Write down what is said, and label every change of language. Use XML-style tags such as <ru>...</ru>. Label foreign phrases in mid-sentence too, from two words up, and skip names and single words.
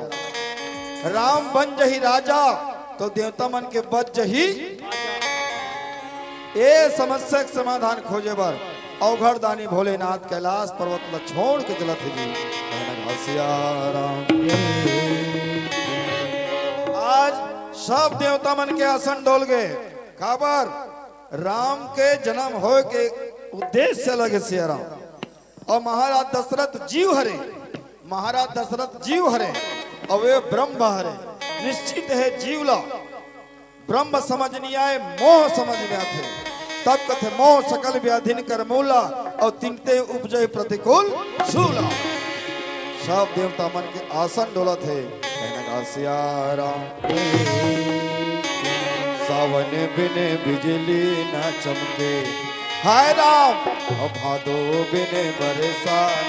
<hne>राम बन जही राजा तो देवता मन के बच जही, ये समस्या के समाधान खोजे बर अवघड़दानी भोलेनाथ कैलाश पर्वत ला छोड़ के चलत है जी। सिया राम आज सब देवता मन के आसन डोल गए, काबर राम के जन्म हो के उद्देश्य से लगे सिया राम। और महाराज दशरथ जीव हरे, महाराज दशरथ जीव हरे और वे ब्रह्म हरे। निश्चित है जीवला ब्रह्म समझ नहीं आए, मोह समझ में आते, तब कथे</hne> <awa>मोह सकल व्याधिन कर मूला और तिनते उपजय प्रतिकूल शूला।</awa> <hne>सब देवता मन के आसन डोलत है। कहने का सिया राम सावन बिने बिजली न चमके, हाय राम और भादो बिने बरसा,</hne>